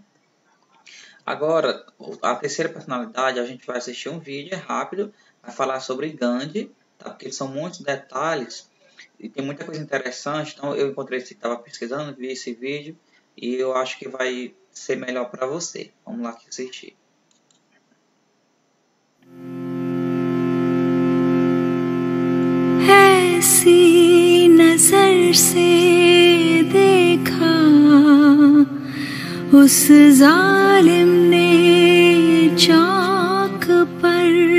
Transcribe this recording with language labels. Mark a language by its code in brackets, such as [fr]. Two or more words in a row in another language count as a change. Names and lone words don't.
[pt] Agora, a terceira personalidade, a gente vai assistir um vídeo, é rápido, vai falar sobre Gandhi, tá? Porque são muitos detalhes e tem muita coisa interessante. Então, eu encontrei esse, estava pesquisando, vi esse vídeo e eu acho que vai ser melhor para você. Vamos lá assistir. [hi] ऐसी नजर से देखा उस जालिम ने चौक पर